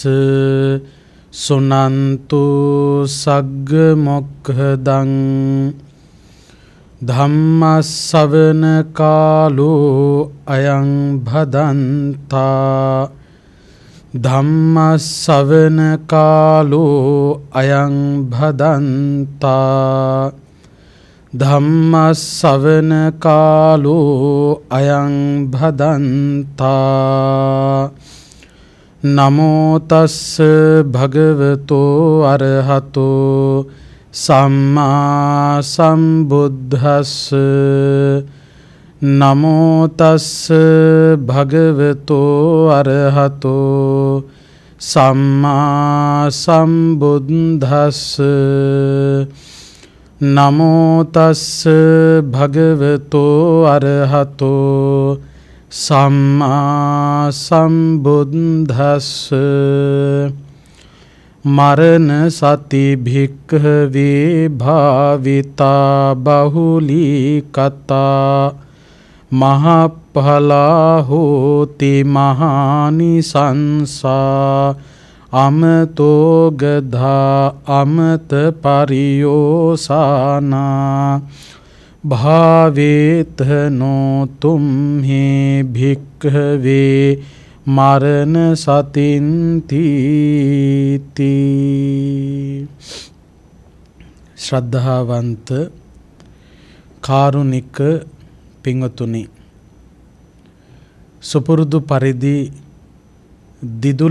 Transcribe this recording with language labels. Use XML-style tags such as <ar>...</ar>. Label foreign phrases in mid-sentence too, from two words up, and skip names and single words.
<pi>සුනන්තු සග්ග මොක්ඛදං ධම්මස්සවන කාලෝ අයං භදන්තා ධම්මස්සවන කාලෝ අයං භදන්තා ධම්මස්සවන කාලෝ අයං භදන්තා නමෝ තස්ස භගවතෝ අරහතෝ සම්මා සම්බුද්දස්ස නමෝ තස්ස භගවතෝ අරහතෝ සම්මා සම්බුද්දස්ස නමෝ තස්ස භගවතෝ අරහතෝ සම්මා සම්බුද්දස්ස මරණ සති භික්ඛවේ භාවිතා බහුලී කතා මහඵලා හෝති මහානිසංසා අමතෝ ගධා අමත පරියෝසානා භාවේතනෝ තුම්හි භික්ඛවේ මරණ සතින්ති.</pi> <si>ශ්‍රද්ධාවන්ත කාරුණික පින්වතුනි, සුපුරුදු පරිදි දිදුල</si>